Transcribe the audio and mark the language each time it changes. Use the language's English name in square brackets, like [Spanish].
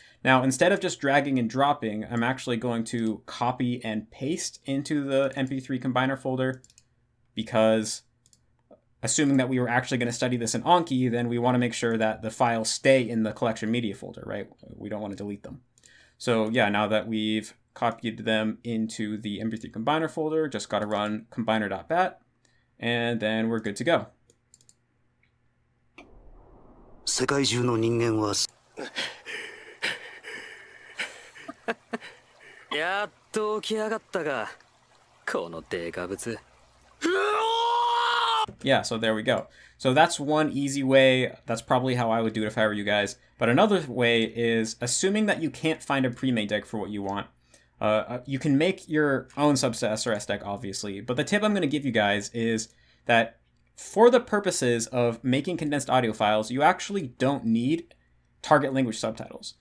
[English] Now, instead of just dragging and dropping, I'm actually going to copy and paste into the MP3 Combiner folder, because assuming that we were actually going to study this in Anki, then we want to make sure that the files stay in the collection media folder, right? We don't want to delete them. So yeah, now that we've copied them into the MP3 Combiner folder, just got to run combiner.bat, and then we're good to go. [Japanese] 世界中の人間はやっと起き上がったが、このデカブツ。 [English] Yeah, so there we go. So that's one easy way. That's probably how I would do it if I were you guys. But another way is, assuming that you can't find a pre-made deck for what you want, you can make your own subs to SRS deck, obviously. But the tip I'm going to give you guys is that for the purposes of making condensed audio files, you actually don't need target language subtitles.